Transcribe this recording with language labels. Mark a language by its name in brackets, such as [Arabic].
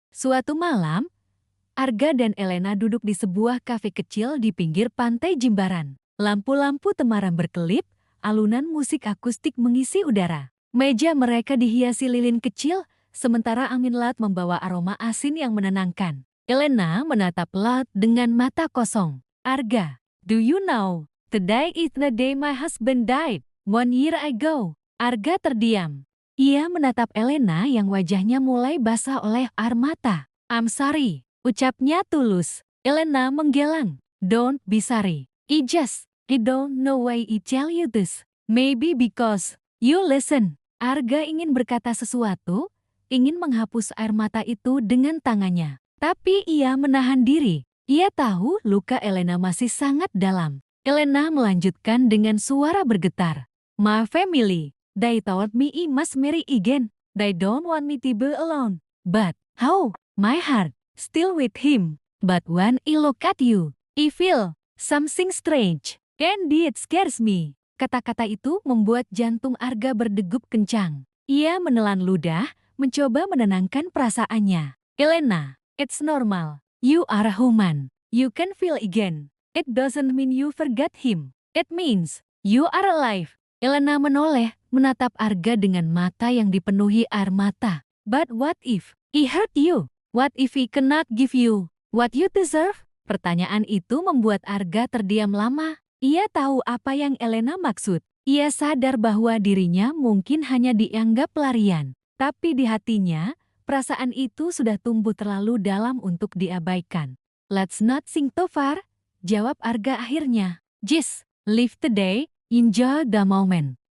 [Indonesian] Suatu malam, Arga dan Elena duduk di sebuah kafe kecil di pinggir pantai Jimbaran. Lampu-lampu temaram berkelip, alunan musik akustik mengisi udara. Meja mereka dihiasi lilin kecil, sementara angin laut membawa aroma asin yang menenangkan. Elena menatap laut dengan mata kosong. [English] Arga, do you know, today is the day my husband died, 1 year ago. [Indonesian] Arga terdiam. Ia menatap Elena yang wajahnya mulai basah oleh air mata. [English] I'm sorry, [Indonesian] ucapnya tulus. Elena menggelang. [English] Don't be sorry. I don't know why I tell you this. Maybe because you listen. [Indonesian] Arga ingin berkata sesuatu, ingin menghapus air mata itu dengan tangannya. Tapi ia menahan diri. Ia tahu luka Elena masih sangat dalam. Elena melanjutkan dengan suara bergetar. [English] My family, they told me I must marry again. They don't want me to be alone. But how? My heart still with him. But when I look at you, I feel something strange. And it scares me. [Indonesian] Kata-kata itu membuat jantung Arga berdegup kencang. Ia menelan ludah, mencoba menenangkan perasaannya. [English] Elena, it's normal. You are a human. You can feel again. It doesn't mean you forgot him. It means you are alive. [Indonesian] Elena menoleh, menatap Arga dengan mata yang dipenuhi air mata. [English] But what if I hurt you? What if I cannot give you what you deserve? [Indonesian] Pertanyaan itu membuat Arga terdiam lama. Ia tahu apa yang Elena maksud. Ia sadar bahwa dirinya mungkin hanya dianggap pelarian. Tapi di hatinya, perasaan itu sudah tumbuh terlalu dalam untuk diabaikan. [English] Let's not think too far, [Indonesian] jawab Arga akhirnya. [English] Just live today, enjoy the moment.